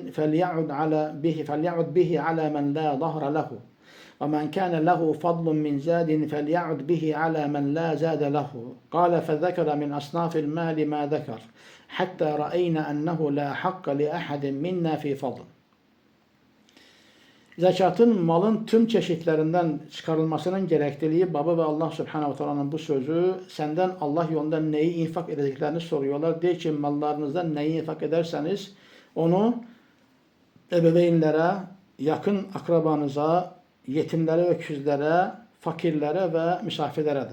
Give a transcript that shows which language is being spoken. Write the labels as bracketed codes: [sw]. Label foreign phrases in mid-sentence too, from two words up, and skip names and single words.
[ar] فليعد به على من لا ظهر له ومن كان له فضل من زاد فليعد به على من لا زاد له قال فذكر من أصناف المال ما ذكر حتى رأينا أنه لا حق لأحد منا في فضل. [tr] Zekatın malın tüm çeşitlerinden çıkarılmasının gerekliliği babı ve Allah [ar] سبحانه وتعالى [tr] bu sözü, senden Allah yolunda neyi infak edeceklerini soruyorlar. De ki mallarınızdan neyi infak ederseniz onu ebeveynlere, yakın akrabanıza, yetimlere, öküzlere, fakirlere ve misafirleredir.